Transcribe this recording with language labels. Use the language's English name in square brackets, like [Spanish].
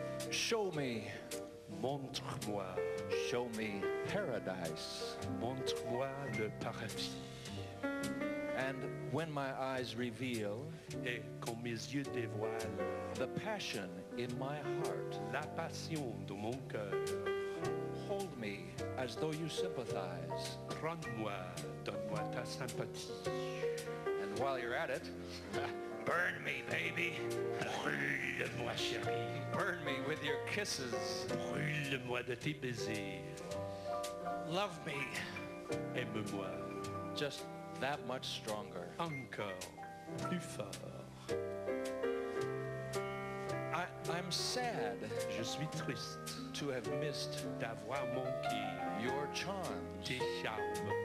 [English] Show me, [French] Montre-moi, [English] show me paradise. [French] montre-moi le paradis. [English] And when my eyes reveal [French] Et quand mes yeux dévoilent [English] the passion in my heart, [French] la passion de mon cœur, [English] hold me as though you sympathize. [French] prends-moi, donne-moi ta sympathie. [English] And while you're at it, Burn me, baby. [French] Brûle-moi, chérie. [English] burn me with your kisses. [French] Brûle-moi de tes baisers. [English] Love me [French] Aime-moi [English] just that much stronger. [French] encore plus fort. [English] I'm sad [French] Je suis triste [English] to have missed [French] d'avoir manqué [English] your charms [French] tes charmes